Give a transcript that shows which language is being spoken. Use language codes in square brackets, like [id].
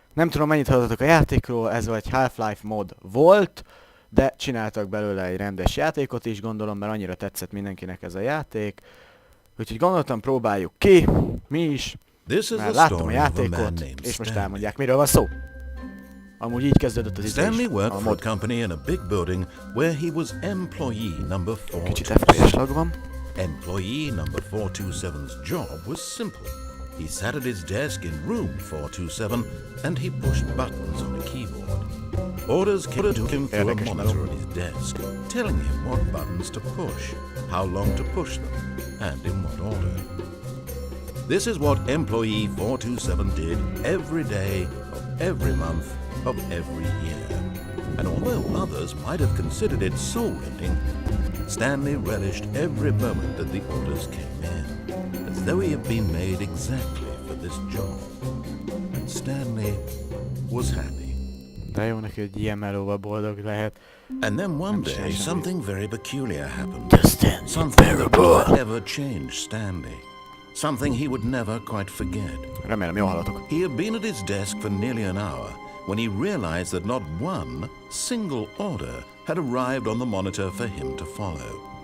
[hu] Nem tudom, mennyit hallottatok a játékról, ez egy Half-Life mod volt, de csináltak belőle egy rendes játékot is, gondolom, mert annyira tetszett mindenkinek ez a játék. Úgyhogy gondoltam, próbáljuk ki, mi is, mert láttam a játékot, és most elmondják, miről van szó. Amúgy így kezdődött az idő is. [en] Stanley worked for a company in a big building where he was employee number 427. [hu] Kicsit FPS lag van. [en] Employee number 427's job was simple. He sat at his desk in room 427 and he pushed buttons on a keyboard. Orders came to him through a monitor on his desk, telling him what buttons to push, how long to push them, and in what order. This is what employee 427 did every day of every month of every year. And although others might have considered it soul-rending, Stanley relished every moment that the orders came in, as though he had been made exactly for this job. And Stanley was happy. [hu] De jó neki, hogy ilyen melóval boldog lehet. [en] And then one day, something very peculiar happened. Something that would never change Stanley. Something he would never quite forget. [hu] Remélem, jól hallatok. [en] He had been at his desk for nearly an hour when he realized that not one single order had arrived on the monitor for him to follow.